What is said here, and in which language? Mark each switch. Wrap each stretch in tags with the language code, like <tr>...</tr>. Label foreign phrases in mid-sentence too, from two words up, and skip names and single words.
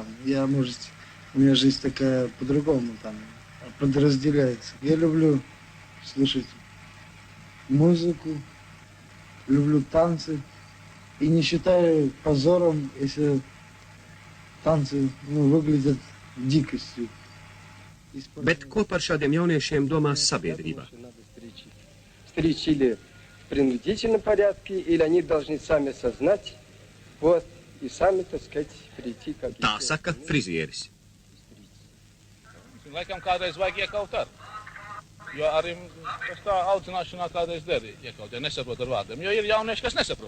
<ru>Я, может, у меня жизнь такая по-другому там подразделяется. Я люблю слушать музыку, люблю танцы. И не считаю позором, если танцы выглядят дикостью.</ru> <lv>Bet ko par šādiem jauniešiem domā sabiedrība?</lv> <ru>Стричь или в принудительном порядке, или они должны сами осознать, вот, и сами, так сказать, прийти как...</ru> <lv>Tā saka frizieris. Laikam kādreiz vajag iekaut ar. Jo arī tas tā audzināšanā kādreiz deri iekaut, ja nesaprot ar vārdiem. Jo ir jaunieši, kas nesaprot.</lv>